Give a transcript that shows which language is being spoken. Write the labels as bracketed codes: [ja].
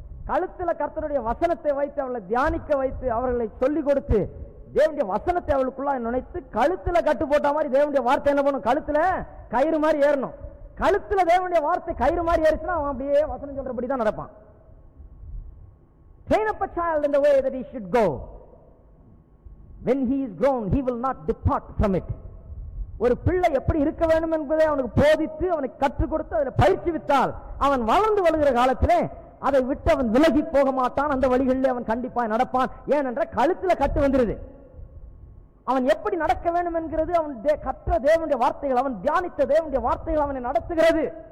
[ta] கழுத்துல கர்த்தருடைய வசனத்தை வைத்து அவளை தியானிக்க வைத்து அவர்களை சொல்லிக் கொடுத்து தேவனுடைய வசனத்தை அவளுக்குள்ள நுழைத்து கழுத்துல கட்டு போட்ட மாதிரி தேவனுடைய வார்த்தை என்ன பண்ணும்? கழுத்துல கயிறு மாதிரி ஏறணும். கழுத்துல தேவனுடைய வார்த்தை கயிறு மாதிரி ஏறிச்சுன்னா அவன் அப்படியே வசனம் சொல்றபடி தான் நடப்பான். [en] Train up a child in the way that he should go. When he is grown, he will not depart from it. [ta] ஒரு பிள்ளை எப்படி இருக்க வேண்டும் என்பதை அவனுக்கு போதித்து அவனுக்கு கற்றுக் கொடுத்து அதில் பயிற்சி வித்தால் அவன் வளர்ந்து வருகிற காலத்திலே அதை விட்டு அவன் விலகி போக மாட்டான். அந்த வழிகளில் அவன் கண்டிப்பாக நடப்பான். ஏனென்ற கழுத்துல கட்டு வந்துருது. அவன் எப்படி நடக்க வேண்டும் என்கிறது அவன் கற்ற தேவனுடைய வார்த்தைகள், அவன் தியானித்த தேவனுடைய வார்த்தைகள் அவனை நடத்துகிறது.